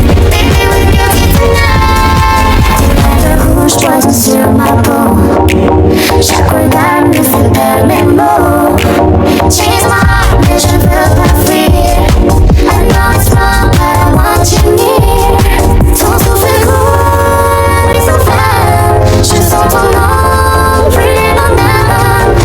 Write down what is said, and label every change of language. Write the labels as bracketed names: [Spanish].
[English] Baby, we're guilty tonight. [French] Le rouge poison sur ma peau. Chaque regard me fait perdre mes mots. [English] Change my heart, [French] mais je ne veux pas fuir. [English] I know it's wrong, but I want you near. [French] Ton souffle coule, mais sans fin. Je sens ton nom, brûler mon âme.